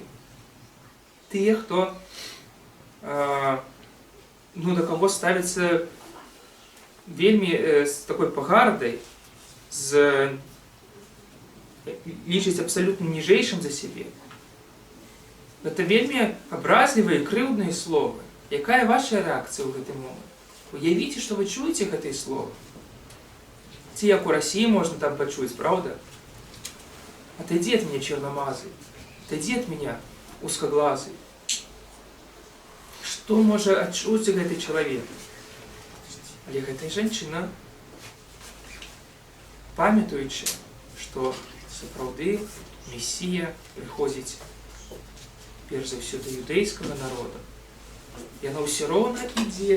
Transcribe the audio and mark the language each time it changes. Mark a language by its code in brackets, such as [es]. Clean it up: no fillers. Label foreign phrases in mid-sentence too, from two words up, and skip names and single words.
[be] Тыя, хто да каго ставіцца вельмі з такой пагардай, лічыць абсалютна ніжэйшым за сябе. Гэта вельмі абразлівыя, крыўдныя словы. Якая ваша рэакцыя ў гэты момант? Уявіце, што вы чуеце гэтыя словы. Ці як у Расіі можна там пачуць, правда? [ru] Отойди от меня, черномазый. Отойди от меня, узкоглазый. [be] Што можа адчуць гэты чалавек? Але гэтая жанчына, памятаючы, што сапраўды Месія прыходзіць перш за ўсё да юдэйскага народа, яна ўсё роўна ідзе.